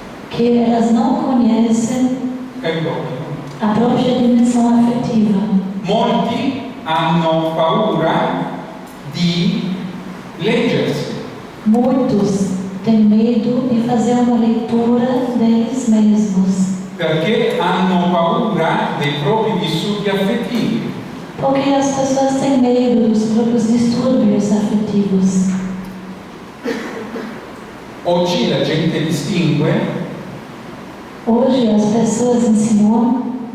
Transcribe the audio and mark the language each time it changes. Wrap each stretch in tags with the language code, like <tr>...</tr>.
<pt>que elas não conhecem a própria dimensão afetiva.</pt> <it>Molti hanno paura di leggersi,</it> <pt>Muitos têm medo de fazer uma leitura deles mesmos,</pt> <it>perché hanno paura dei propri vissuti affettivi.</it> <pt>porque as pessoas têm medo dos próprios distúrbios afetivos.</pt> <it>Oggi la gente distingue</it> <pt>Hoje as pessoas insinuam</pt>